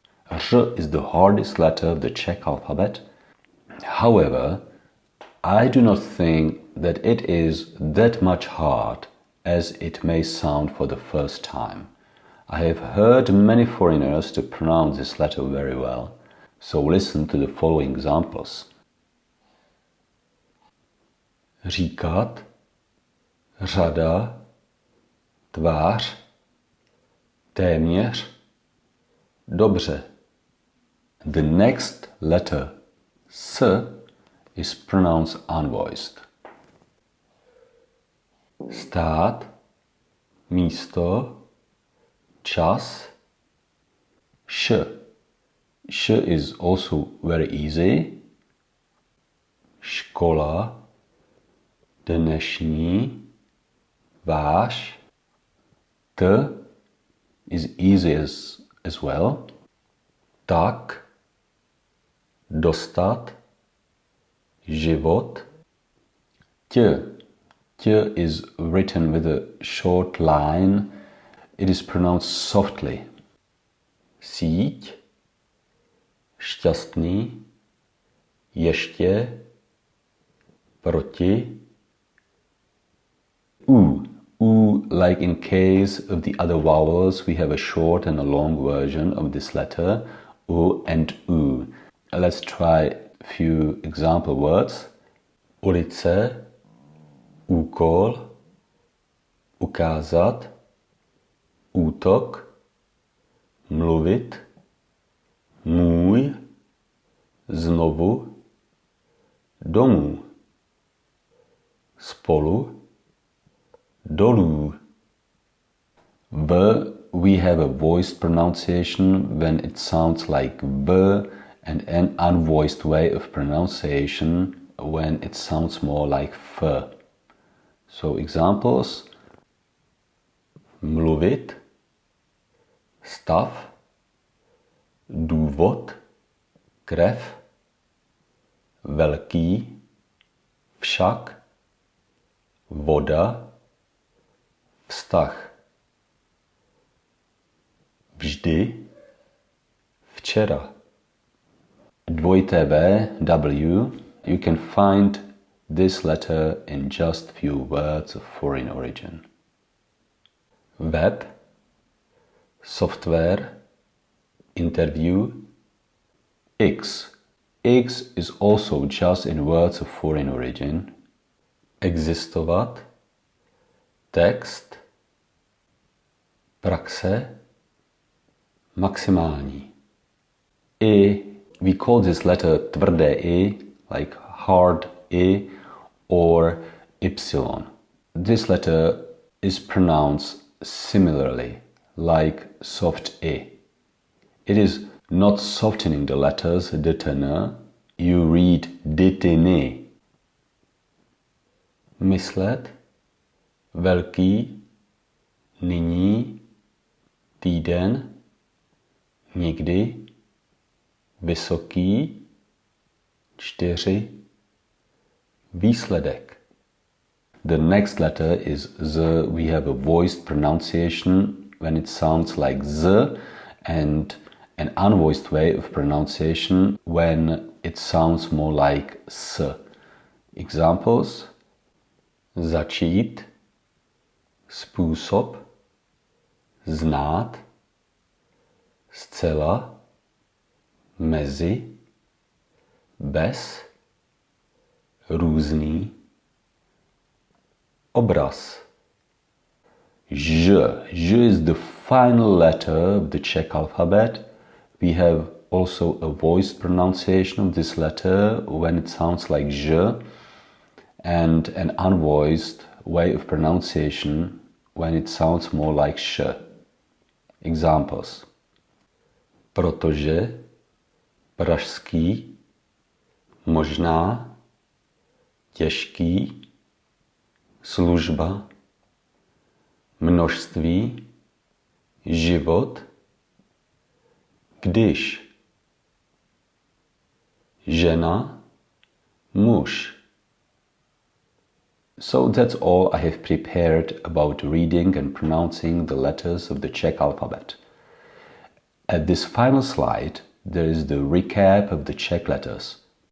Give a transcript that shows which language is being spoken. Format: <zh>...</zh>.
<en>R is the hardest letter of the Czech alphabet. However, I do not think that it is that much hard as it may sound for the first time. I have heard many foreigners to pronounce this letter very well, so listen to the following examples.</en> <cs>Říkat, řada, tvář, téměř, dobře.</cs> <en>The next letter, S, is pronounced unvoiced.</en> <cs>Stát, místo, čas, š.</cs> <en>Š is also very easy.</en> <cs>Škola, dnešní, váš.</cs> <en>T is easy as well.</en> <cs>Tak, dostat, život.</cs> <en>Tě is written with a short line. It is pronounced softly.</en> <cs>Síť, šťastný, ještě, proti.</cs> <en>U, like in case of the other vowels, we have a short and a long version of this letter, U and U. Let's try a few example words.</en> <cs>Ulice, úkol, ukázat, útok, mluvit, můj, znovu, domů, spolu, dolů.</cs> <en>V, we have a voiced pronunciation when it sounds like V, and an unvoiced way of pronunciation when it sounds more like F. So examples:</en> <cs>mluvit, stav, důvod, krev, velký, však, voda, vztah, vždy, včera. Dvojité V,</cs> <en>W, you can find this letter in just few words of foreign origin.</en> <cs>Web, software, interview.</cs> <en>X is also just in words of foreign origin.</en> <cs>Existovat, text, praxe, maximální.</cs> <en>I, we call this letter</en> <cs>tvrdé I,</cs> <en>like hard I, or Y. This letter is pronounced similarly, like soft I. It is not softening the letters DTN. You read DTN.</en> <cs>myslet, velký, nyní, týden, nikdy, vysoký, 4, výsledek.</cs> <en>The next letter is Z. We have a voiced pronunciation when it sounds like Z, and an unvoiced way of pronunciation when it sounds more like S. Examples:</en> <cs>začít, způsob, znát, zcela, mezi, bez, různý, obraz.</cs> <en>Ž. Ž is the final letter of the Czech alphabet. We have also a voiced pronunciation of this letter when it sounds like Ž, and an unvoiced way of pronunciation when it sounds more like Š. Examples:</en> <cs>protože, pražský, možná, těžký, služba, množství, život, když, žena, muž.</cs> <en>So that's all I have prepared about reading and pronouncing the letters of the Czech alphabet. At this final slide, there is the recap of the Czech letters.</en>